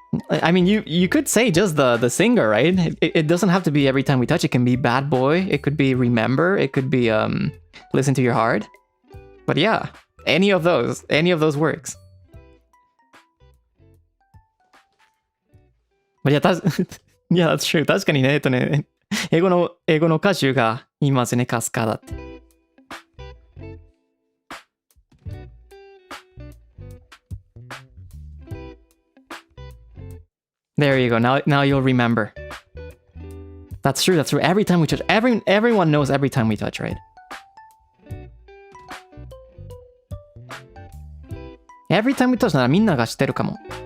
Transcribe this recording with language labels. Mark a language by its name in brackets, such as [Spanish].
[English] I mean, you could say just the singer, right? It doesn't have to be every time we touch. It can be bad boy. It could be remember. It could be listen to your heart. But yeah, any of those works. But yeah, yeah, that's true. [Japanese] 確かにね、英語の歌手が言いますね、カスカダって。 [English] There you go. Now you'll remember. That's true. That's true. Every time we touch, everyone knows every time we touch, right? [Japanese] Every time we touch ならみんなが知ってるかも。